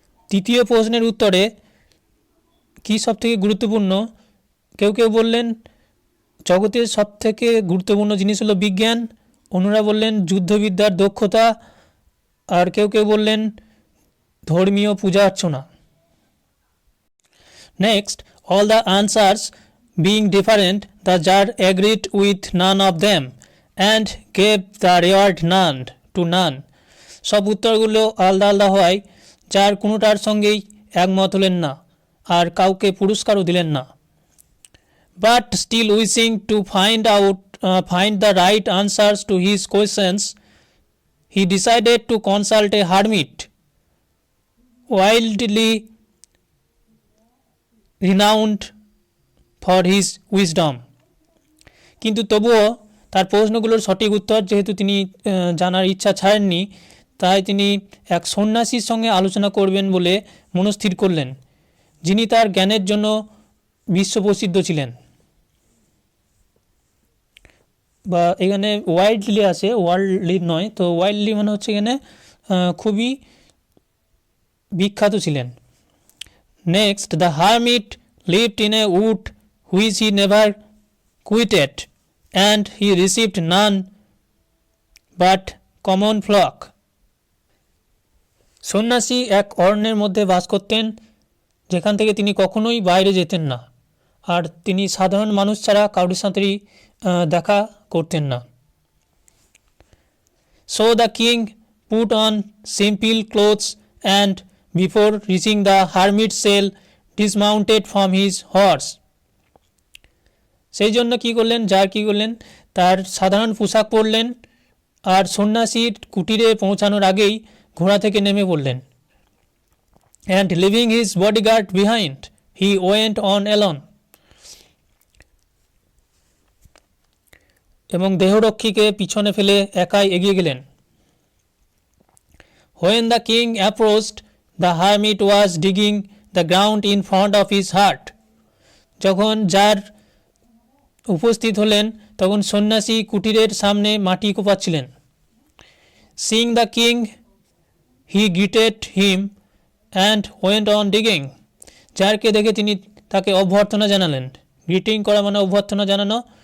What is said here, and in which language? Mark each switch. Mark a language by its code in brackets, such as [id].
[bn] তৃতীয় প্রশ্নের উত্তরে কি সবথেকে গুরুত্বপূর্ণ, কেউ বললেন জগতের সবথেকে গুরুত্বপূর্ণ জিনিস হলো বিজ্ঞান, অন্যরা বললেন যুদ্ধবিদ্যার দক্ষতা, আর কেউ বললেন ধর্মীয় পূজা অর্চনা। [en] Next, all the answers being different, the judge agreed with none of them and gave the reward to none. [bn] সব উত্তরগুলো আলাদা হয়, যার কোনোটার সঙ্গেই একমত হলেন না আর কাউকে পুরস্কারও দিলেন না। [en] But still wishing to find the right answers to his questions, he decided to consult a hermit, widely renowned for his wisdom. [bn] কিন্তু তবুও তার প্রশ্নগুলোর সঠিক উত্তর যেহেতু তিনি জানার ইচ্ছা ছাড়েননি, তাই তিনি এক সন্ন্যাসীর সঙ্গে আলোচনা করবেন বলে মনস্থির করলেন, যিনি তার জ্ঞানের জন্য বিশ্বপ্রসিদ্ধ ছিলেন। বা এখানে ওয়াইল্ডলি আছে, ওয়ার্ল্ডলি নয়, তো ওয়াইল্ডলি মানে হচ্ছে এখানে খুবই বিখ্যাত ছিলেন। [en] Next, the hermit lived in a wood which he never quitted, and he received none but common flock. [bn] সন্ন্যাসী এক অরণ্যের মধ্যে বাস করতেন যেখান থেকে তিনি কখনোই বাইরে যেতেন না, আর তিনি সাধারণ মানুষ ছাড়া কারোর সাথেই দেখা করতেন না। [en] So the king put on simple clothes and before reaching the hermit's cell dismounted from his horse. [bn] সেই জন্য কি করলেন তার সাধারণ পোশাক পরলেন আর সন্ন্যাসীর কুটিরে পৌঁছানোর আগেই ঘোড়া থেকে নেমে পড়লেন। [en] And leaving his bodyguard behind, he went on alone. [bn] এবং দেহরক্ষীকে পিছনে ফেলে একাই এগিয়ে গেলেন। [en] When the king approached, the hermit was digging the ground in front of his hut. [bn] যখন যার উপস্থিত হলেন তখন সন্ন্যাসী কুটিরের সামনে মাটি কোপাচ্ছিলেন। [en] Seeing the king he greeted him and went on digging. [bn] জারকে দেখে তিনি তাকে অভ্যর্থনা জানালেন। গ্রিটিং করা মানে অভ্যর্থনা জানানো।